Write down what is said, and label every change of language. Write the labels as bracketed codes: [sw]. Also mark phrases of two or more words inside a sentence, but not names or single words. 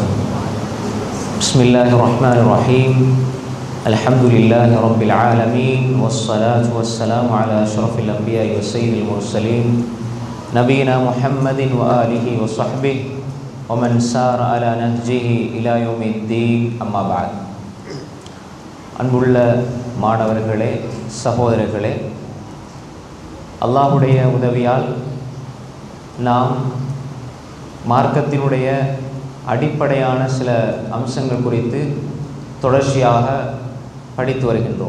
[ar] بسم الله الرحمن الرحيم. الحمد لله رب العالمين والصلاة والسلام على أشرف الأنبياء وسيد المرسلين نبينا محمد وآله وصحبه ومن سار على نهجه إلى يوم الدين. أما بعد. [ta] அன்புள்ள மாணவர்களே, சகோதரர்களே, அல்லாஹ்வுடைய உதவியால் நாம் மார்க்கத்தினுடைய அடிப்படையான சில அம்சங்கள் குறித்து தொடர்ச்சியாக படித்து வருகின்றோம்.